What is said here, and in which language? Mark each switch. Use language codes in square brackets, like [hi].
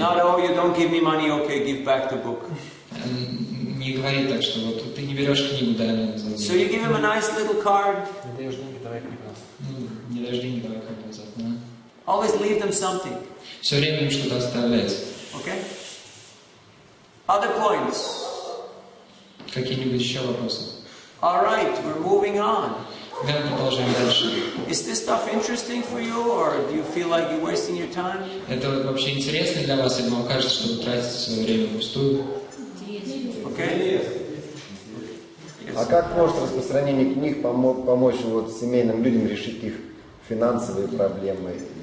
[en] Not, oh, you don't give me money, okay, give back the book. [ru] Не говори так, что вот ты не берешь книгу, дай мне за [en] So you give him a nice little card. [ru] Не даешь деньги, давай книгу. Не дашь деньги, давай книгу назад. [en] Always leave them something. [ru] Все время им что-то оставлять. [en] Okay? Other points? [ru] Какие-нибудь еще вопросы? [en] All right, we're moving on. [ru] Давай продолжаем дальше. [en] Is this stuff interesting for you, or do you feel like you're wasting your time? [ru] Это вообще интересно для вас, или вам кажется, что вы тратите свое время впустую? [en] Okay? [ru] А как может распространение книг помочь вот семейным людям решить их финансовые проблемы?